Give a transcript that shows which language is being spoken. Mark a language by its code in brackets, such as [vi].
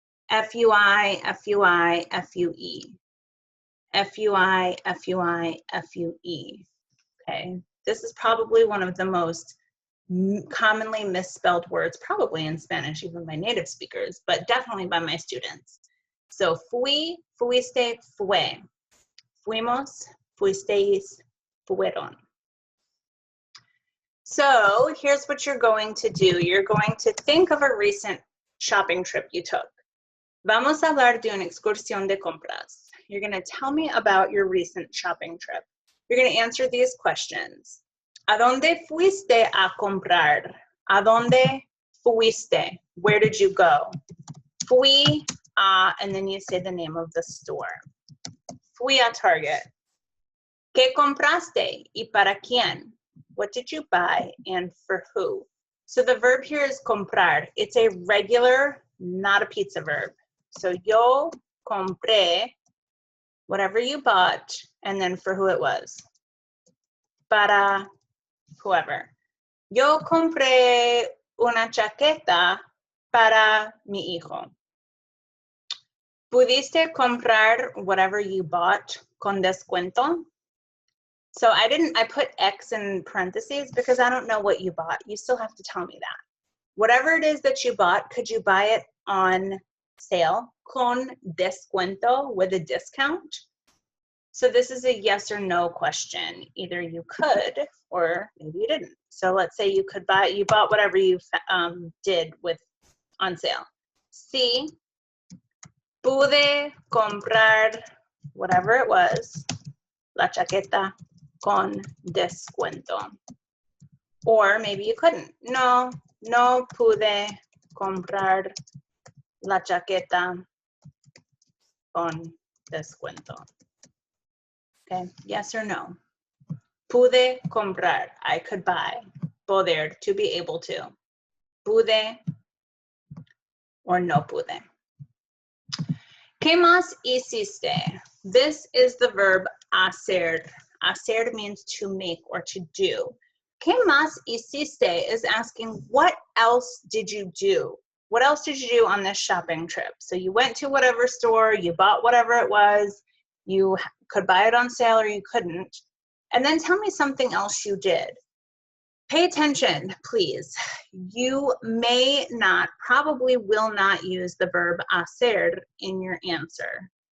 [en] F-U-I, F-U-I, F-U-E. F-U-I, F-U-I, F-U-E. Okay, this is probably one of the most commonly misspelled words, probably in Spanish, even by native speakers, but definitely by my students. [es] So fui, fuiste, fue. Fuimos, fuisteis, fueron. [en] So here's what you're going to do. You're going to think of a recent shopping trip you took. [es] Vamos a hablar de una excursión de compras. [en] You're going to tell me about your recent shopping trip. You're going to answer these questions. [es] ¿A dónde fuiste a comprar? ¿A dónde fuiste? [en] Where did you go? [es] Fui a, [en] and then you say the name of the store. [es] Fui a Target. ¿Qué compraste y para quién? [en] What did you buy and for who? So the verb here is comprar. It's a regular, not a pizza verb. So [es] yo compré, [en] whatever you bought, and then for who it was. Para whoever. [es] Yo compré una chaqueta para mi hijo. ¿Pudiste comprar [en] whatever you bought [es] con descuento? [en] So I put X in parentheses because I don't know what you bought. You still have to tell me that. Whatever it is that you bought, could you buy it on sale? [es] Con descuento, [en] with a discount? So this is a yes or no question. Either you could or maybe you didn't. So let's say you bought whatever you did with on sale. [es] Sí, pude comprar [en] whatever it was, [es] la chaqueta con descuento. [en] Or maybe you couldn't. [es] No, no pude comprar la chaqueta con descuento. [en] Okay, yes or no? [es] Pude comprar, [en] I could buy. Poder, to be able to. Pude or [es] no pude. ¿Qué más hiciste? [en] This is the verb hacer. Hacer means to make or to do. [es] ¿Qué más hiciste [en] is asking, what else did you do? What else did you do on this shopping trip? So you went to whatever store, you bought whatever it was, you could buy it on sale or you couldn't. And then tell me something else you did. Pay attention, please. You may not, probably will not use the verb hacer in your answer.